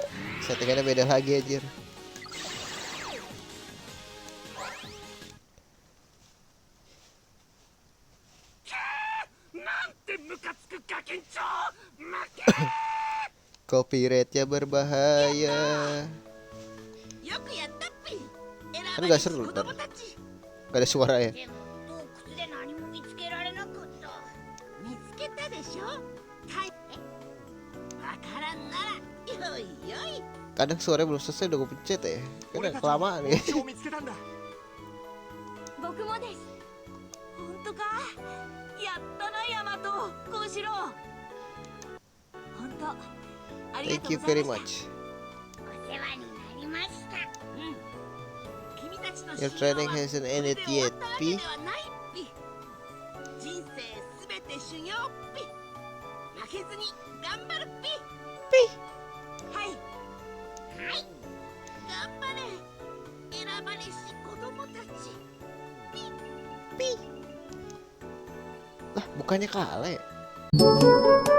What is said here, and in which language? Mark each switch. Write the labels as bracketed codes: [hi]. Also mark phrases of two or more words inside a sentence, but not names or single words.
[id] Settingannya beda lagi anjir. Copyrightnya berbahaya. [ja] よくやったっぴ。選 [id] Kan [ja] ばれ [id] gak [ja] し [id] seru [ja] 子 [id] ntar. [ja] 供たち。 [id] Gak ada suara ya. [ja] でも洞窟で何も見つけられなかった。見つけたでしょ。はい。わからんならよいよい。 [id] Kadang suaranya belum selesai udah gue pencet ya. Karena [ja] 俺たち [id] kelamaan [ja] は [id] ya. [ja] 帽子を見つけたんだ。僕もです。本当か。やったなヤマト、コウシロウ。本当。ありが [en] Thank [ja] とう [en] you [ja] ござい [en] very [ja] ました。 [en] much. [ja] お世話になりました。うん。君たちの [en] Your [ja] 修行 [en] training [ja] は [en] hasn't [ja] これ [en] ended [ja] で終わ [en] yet, [ja] ったわけ P. ではないっぴ。人生すべて修行っぴ。負けずに頑張るっぴ。はい。はい。頑張れ。選ばれし子供たち。 [id] Lah, bukannya kalah ya?